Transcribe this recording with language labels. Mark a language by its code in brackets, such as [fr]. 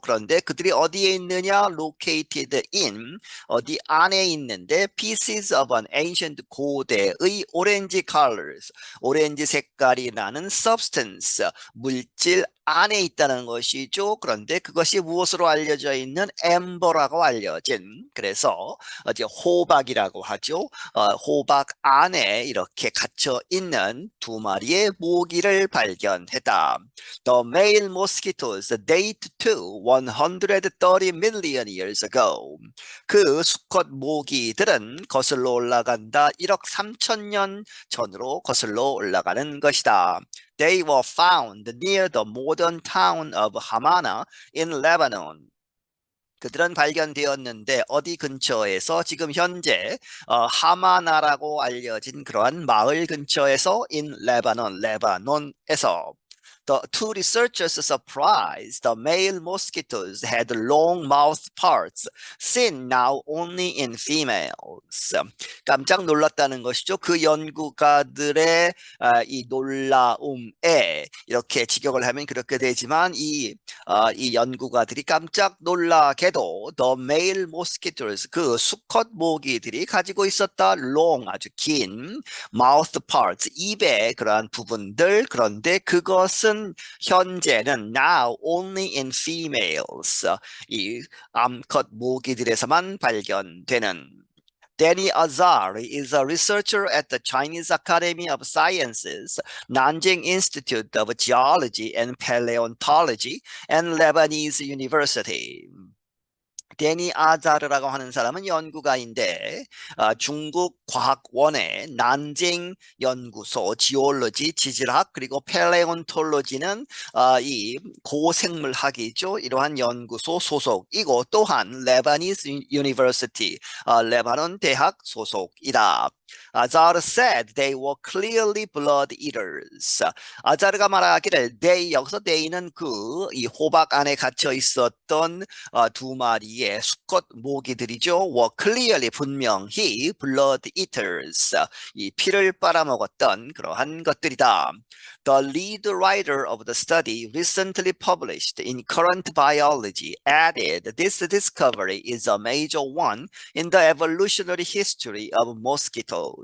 [ko] 그런데 그들이 어디에 있느냐? [en] located in, [ko] 어디 안에 있는데 [en] pieces of an ancient, [ko] 고대의 [en] orange colors, [ko] 오렌지 색깔이 나는 substance, 물질 안에 있다는 것이죠. 그런데 그것이 무엇으로 알려져 있는? 엠버라고 알려진, 그래서 이제 호박이라고 하죠. 호박 안에 이렇게 갇혀 있는 두 마리의 모기를 발견했다. [en] The male mosquitoes date to 130 million years ago. [ko] 그 수컷 모기들은 거슬러 올라간다. 1억 3천 년 전으로 거슬러 올라가는 것이다. [en] They were found near the modern town of Hamana in Lebanon. [ko] 그들은 발견되었는데 어디 근처에서? 지금 현재 하마나라고 알려진 그러한 마을 근처에서 [en] in Lebanon, [ko] 레바논에서. [en] The two researchers surprised the male mosquitoes had long mouth parts seen now only in females. [ko] 깜짝 놀랐다는 것이죠. 그 연구가들의 이 놀라움에, 이렇게 직역을 하면 그렇게 되지만 이 연구가들이 깜짝 놀라게도 [en] the male mosquitoes, [ko] 그 수컷 모기들이 가지고 있었다. long, 아주 긴 [en] mouth parts, [ko] 입의 그러한 부분들. 그런데 그것은 현재는 [en] now only in females, [ko] 이 암컷 모기들에서만 발견되는. [en] Danny Azar is a researcher at the Chinese Academy of Sciences, Nanjing Institute of Geology and Paleontology, and Lebanese University. [ko] 데니 아자르라고 하는 사람은 연구가인데 중국 과학원의 난징 연구소 지올로지 지질학 그리고 펠레온톨로지는 이 고생물학이죠. 이러한 연구소 소속이고 또한 [en] 레바니스 유니버시티 [ko] 레바논 대학 소속이다. [en] 아자르 said they were clearly blood eaters. [ko] 아자르가 말하기를 they 여기서 they는 이 호박 안에 갇혀 있었던 두 마리의 수컷 모기들이죠. [en] were clearly [ko] 분명히 [en] blood eaters. [ko] 이 피를 빨아먹었던 그러한 것들이다. [en] The lead writer of the study recently published in Current Biology added this discovery is a major one in the evolutionary history of mosquitoes.